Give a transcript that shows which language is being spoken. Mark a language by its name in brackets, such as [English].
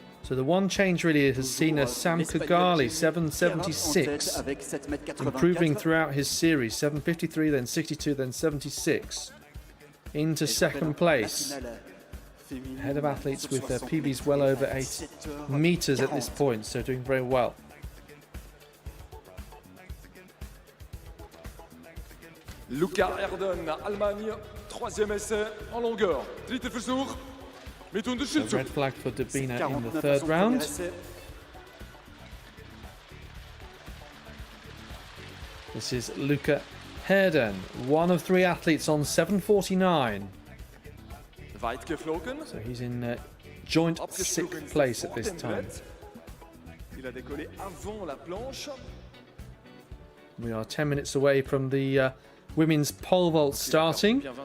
[English] So the one change really has seen a Sam Kagali, 7.76, improving throughout his series, 7.53, then 62, then 76, into second place. Ahead of athletes with their PBs well over 8 meters at this point, so doing very well. [French] Luca Erden, Allemagne, troisième essai en longueur. [German] Dritte Versuch. [English] So red flag for Dubina in the third round. This is Luca Herden, one of 3 athletes on 7.49. [German] Weit geflogen. [English] So he's in joint 6th place at this time. [French] Il a décollé avant la planche. [English] We are 10 minutes away from the women's pole vault starting.